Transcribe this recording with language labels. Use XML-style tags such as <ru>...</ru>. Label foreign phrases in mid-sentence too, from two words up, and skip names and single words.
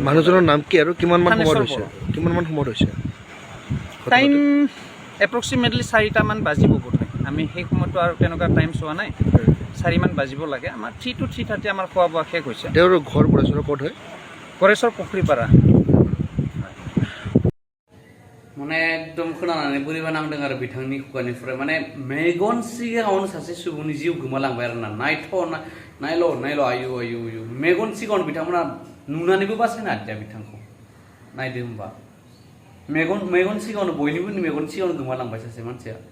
<as>মানুহজনৰ নাম কি আৰু কিমানমান সময়ত হৈছে?</as> <en>time approximately</en> <as>4টামান বাজিব বোধহয়। আমি সেই সময়তো আৰু তেনেকুৱা টাইম চোৱা নাই, 4মান বাজিব লাগে। আমাৰ 3 to 3:30 আমাৰ খোৱা বোৱা শেষ হৈছে। তেওঁৰ ঘৰ পৰেশ্বৰ ক'ত হয়? পৰেশ্বৰ পুখুৰীপাৰা।</as> <brx>माने एकदम खोनानानै बोरैबा नांदों आरो बिथांनि खुगानिफ्राय माने मेगन सिगाङावनो सासे सुबुंनि जिउ गोमालांबाय आरो ना नायल' आयु मेगन सिगाङावनो बिथांमोना नुनानैबो बासायनो हादिया बिथांखौ नायदो होमबा मेगन सिगाङावनो बयनिबो मेगन सिगाङावनो गोमालांबाय सासे मानसिया।</brx>